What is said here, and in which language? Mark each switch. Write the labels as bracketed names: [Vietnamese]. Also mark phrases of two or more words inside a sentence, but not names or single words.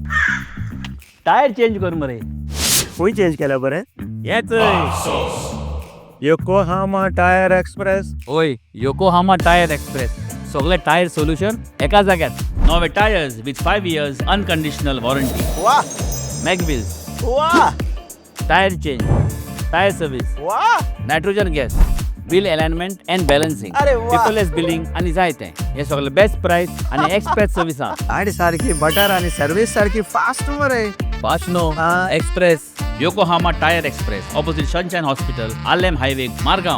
[English] tyre change [Konkani] कर मरे. खंय चेंज केला बरे? येच योकोहामा टायर एक्सप्रेस. ओय, योकोहामा टायर एक्सप्रेस, सगळे [English] tyre solution [Konkani] एका जाग्यात. [English] नवे tyres with 5 years unconditional warranty. [Konkani] वाह मॅगविल्स, वाह [English] tyre change, tyre service, [Konkani] वाह [English] nitrogen gas, wheel alignment and balancing, [Konkani] अरे वाह. [English] paperless billing [Konkani] आणि जायते. हे सगळे [English] best price [Konkani] आणि [English] express service [Konkani] आहा. गाडी सारखी बटर आणि सर्विस सारखी फास्ट मरे. फास्ट नो, एक्सप्रेस. योकोहामा टायर एक्सप्रेस, ऑपोजिट सनशाइन हॉस्पिटल, आलेम हायवे, मारगांव.